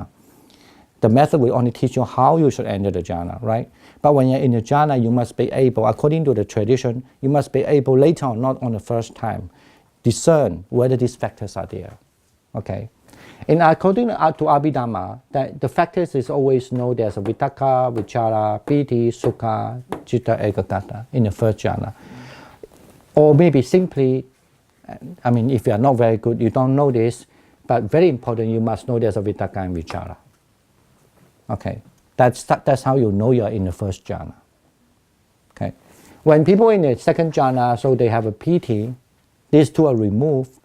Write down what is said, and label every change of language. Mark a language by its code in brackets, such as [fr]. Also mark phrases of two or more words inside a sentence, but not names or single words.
[en] The method will only teach you how you should enter the jhana, right? But when you're in the jhana, you must be able, according to the tradition, you must be able later on, not on the first time, discern whether these factors are there, okay? And according to Abhidhamma, that the factors is always know there's a [pi] vitakka, vichara, piti, sukha, citta, ekagata [en] in the first jhana. Or maybe simply, I mean, if you are not very good, you don't know this, but very important, you must know there's a vitakka and vichara. Okay, that's how you know you're in the first jhana. Okay. When people in the second jhana, so they have a piti, these two are removed.